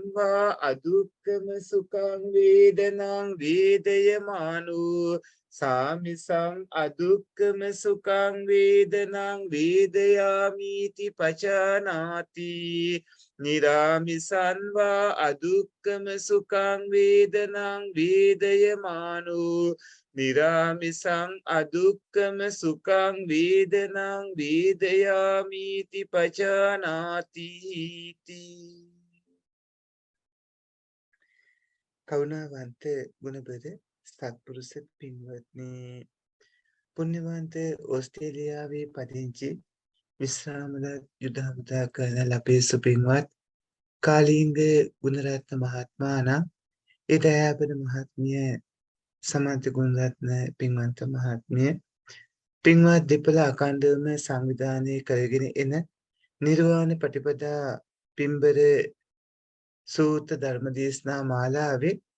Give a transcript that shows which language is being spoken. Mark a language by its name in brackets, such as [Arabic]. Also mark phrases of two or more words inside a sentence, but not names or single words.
[Pali] වා අදුක්ඛම සුඛං වේදනං වේදයමානෝ සාමිසං අදුක්ඛම සුඛං වේදනං වේදයාමිති පජානාති නිරාමිසං වා අදුක්ඛම සුඛං වේදනං වේදයමානෝ නිරාමිසං අදුක්ඛම සුඛං වේදනං වේදයාමිති පජානාති [Sinhala] කරුණාවන්ත ගුණබර සත්පුරුෂ පින්වත්නි පුණ්‍යවන්ත ඕස්ට්‍රේලියාවේ පදිංචි විශ්‍රාමල යුද හමුදා කරන අපේ සුපින්වත් කාලිංග ගුණරත්න මහත්මයාණන් ඒ දයාබර මහත්මිය සමන්ත ගුණරත්න පින්වන්ත මහත්මිය පින්වත් දෙපළ අඛණ්ඩවම සංවිධානය කරගෙන එන නිර්වාණ ප්‍රතිපදා පින්බර සූත්‍ර ධර්මදේශනා මාලාවේ